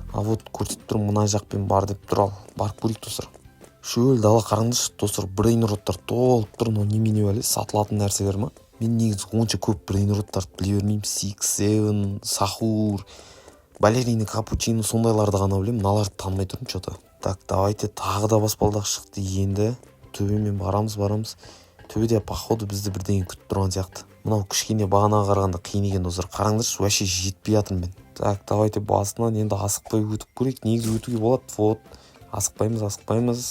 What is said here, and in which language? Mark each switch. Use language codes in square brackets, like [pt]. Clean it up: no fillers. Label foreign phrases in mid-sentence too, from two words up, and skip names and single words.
[kk] Көрсетіп тұр, мына жақпен бар деп тұр ал. Барып көрейік достар. Шөл дала қараңызшы достар, брейнроттар толып тұр, немене әлі сатылатын нәрселер ма? Мен негізі онша көп брейнроттарды біле бермеймін. 6-7, сахур, балерина, капучино, сондайларды ғана білемін. Мыналарды танымай тұрмын что-то. [ru] Так, давайте [kk] тағы да баспалдақ шықты. Енді төбемен барамыз. Төбеде походу бізді бірдеңе күтіп тұрған сияқты. Мынау кішкене бағанаға қарағанда қиын екен достар. Қараңдаршы, вообще жетпей жатырмын мен. [ru] Так, давайте [kk] басынан енді асықпай өтіп көрейік. Негізі өтуге болады. Асықпаймыз.